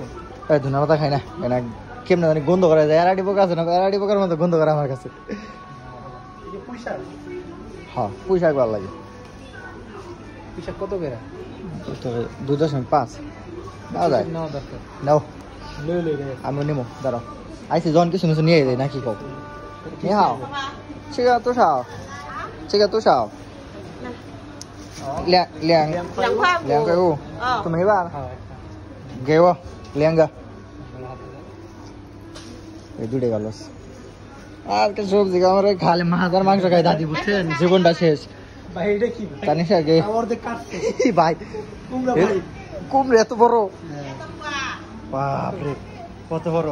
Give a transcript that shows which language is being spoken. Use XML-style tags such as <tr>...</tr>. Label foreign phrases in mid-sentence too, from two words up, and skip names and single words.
<bn>এই ধন্যবাদ খাই না কেন, কেমন জানি গন্ধ করা যায়, এরাডি পোকা আছে না, এরাডি পোকার মতো গন্ধ করে আমার কাছে। হ্যাঁ পুঁই শাক ভালো লাগে। পুঁই শাক কত করে? 2.5 নেওয়া যায়, নাও আমি নেবো, দাঁড়াও আইসি জন কিছু কিছু নিয়ে যায় নাকি কব।</bn> <zh>你好，这个多少？这个多少？2块5。怎么办？给我2 个。</zh> <bn>এই দুটোই ভালো আছে। আজকে সবজি আমরা খালি মাছ আর মাংস খাই দাদি, বুঝছেন? জীবনটা শেষ ভাই। এটা কি জানিস আগে ভাই, কুমড়া এত বড়, বাপরে কত বড়।</bn>